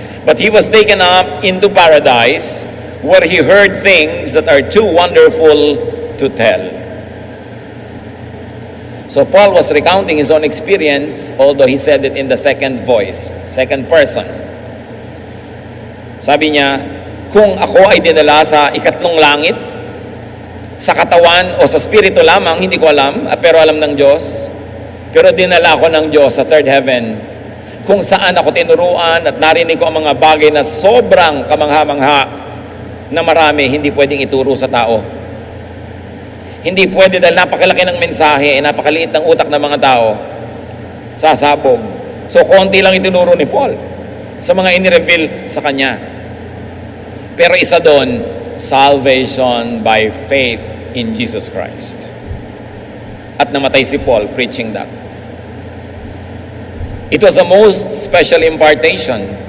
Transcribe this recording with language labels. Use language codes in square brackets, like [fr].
[en] But he was taken up into paradise, where he heard things that are too wonderful to tell. So Paul was recounting his own experience, although he said it in the second voice, second person. [tl] Sabi niya, kung ako ay dinala sa ikatlong langit, sa katawan o sa spirito lamang, hindi ko alam, pero alam ng Diyos. Pero dinala ako ng Diyos sa third heaven, kung saan ako tinuruan at narinig ko ang mga bagay na sobrang kamangha-mangha na marami hindi pwedeng ituro sa tao. Hindi pwede dahil napakalaki ng mensahe, napakaliit ng utak ng mga tao. Sasabog. So, konti lang itinuro ni Paul sa mga inireveal sa kanya. Pero isa doon, salvation by faith in Jesus Christ. At namatay si Paul [en] preaching that. It was a most special impartation.